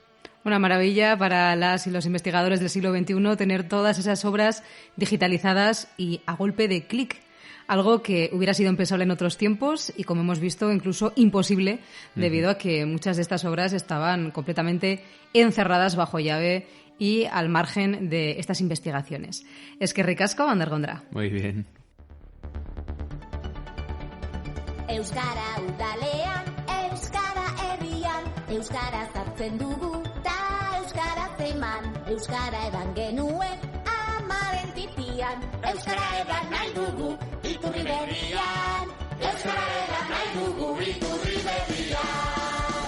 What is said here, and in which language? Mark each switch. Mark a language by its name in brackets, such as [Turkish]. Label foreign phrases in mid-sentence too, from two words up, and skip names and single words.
[Spanish] Una maravilla para las y los investigadores del siglo XXI tener todas esas obras digitalizadas y a golpe de clic. Algo que hubiera sido impensable en otros tiempos y, como hemos visto, incluso imposible debido a que muchas de estas obras estaban completamente encerradas bajo llave y al margen de estas investigaciones. [Basque] Eskerrik asko, Ander Gondra. [Spanish] Muy bien. [Basque] Euskara udalean, euskara herrian, euskara zartzen dugu, ta euskara zeman, euskara edan genuen, amaren titian, euskara edan nahi dugu, iturri berrian, euskara edan nahi dugu, iturri berrian.